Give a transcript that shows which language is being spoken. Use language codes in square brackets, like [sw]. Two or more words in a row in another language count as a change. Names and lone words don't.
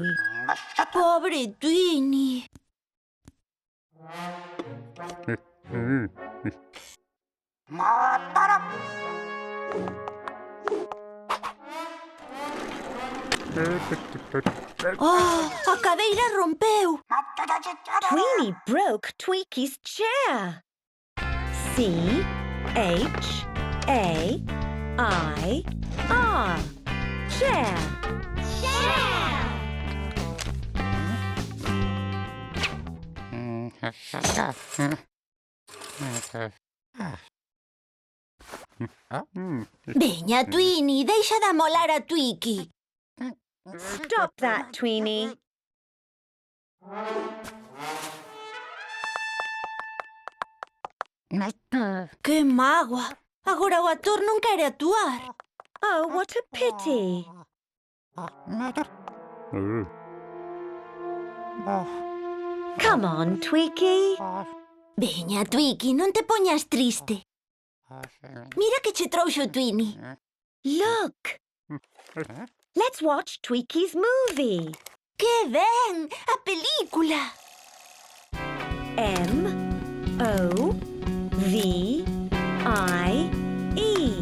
[gl] Pobre Twini. Oh, a cadeira rompeu. [en] Tweenie broke Tweaky's chair. C H A I R. Chair. [gl] Veña, Twini, deixa de amolar a Twiki. [en] Stop that, Tweenie. [gl] Que mágoa. Agora o actor non quere actuar. [en] Oh, what a pity. Come on, Tweaky. [gl] Veña, Twiki, non te poñas triste. Mira que che trouxo Twini. [en] Look. Let's watch Tweaky's movie. [gl] Que ben! A película. [en] M O V I E.